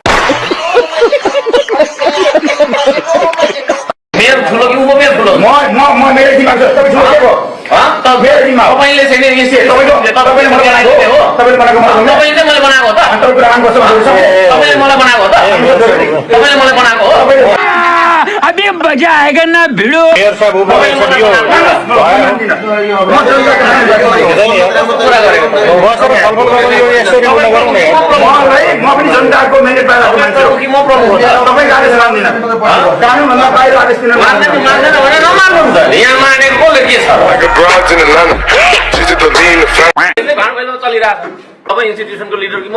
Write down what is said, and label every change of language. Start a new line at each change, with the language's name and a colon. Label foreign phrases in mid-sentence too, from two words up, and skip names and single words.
Nepali: मेयर ठुलो कि उपमेयर ठुलो म मेरो दिमाग छ तपाईँ ठुलो त मेरो दिमाग तपाईले चाहिँ तपाईले मलाई बनाएको हो तपाईले बनाएको तपाईले चाहिँ मैले बनाएको हो त तपाईँ कुरा गर्नु तपाईले मलाई बनाएको हो त तपाईले मलाई बनाएको हो
Hindi: अबे मजा आएगा ना भिडो
Nepali: मेयर साहब उपमेयर साहब यो कुरा गरेको म पनि जनताको म्यान्डेट पाएर कि म प्रमुख हो तपाईँ आदेश मान्दिन कानुनभन्दा बाहिर आदेश दिन मान्दैन भने नमान्नु त यहाँ मानेको कसले के छ भाँडभैलो चलिरहेको छ तपाईँ इन्स्टिट्युसनको लिडर कि म